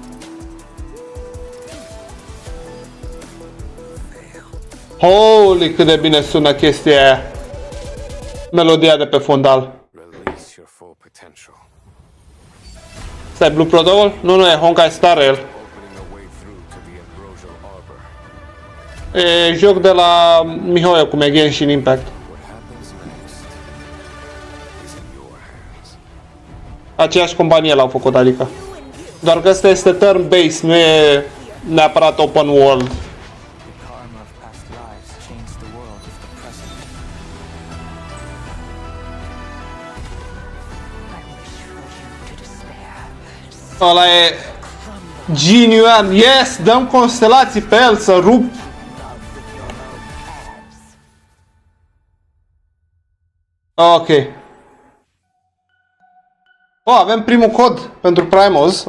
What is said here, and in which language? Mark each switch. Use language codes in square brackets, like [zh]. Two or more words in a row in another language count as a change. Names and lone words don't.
[ro] Holy, cât de bine sună chestia aia. Melodia de pe fundal. [en] Release your full potential. [ro] Stai, Blue Protocol? Nu, e Honkai Star Rail. [en] Opening a way through to the ambrosial arbor. [ro] E joc de la Mihoyo, cum e Genshin Impact. [en] What happens next is in your hands. [ro] Aceeași companie l-au făcut, adică. Doar că ăsta este turn-based, nu e neapărat [en] open world. The karma of past lives changed the world of the present. I will shred you to despair. [ro] Ăla e genuine. Yes, dăm constelații pe el să rup. Ok. Oh, avem primul cod pentru Primos.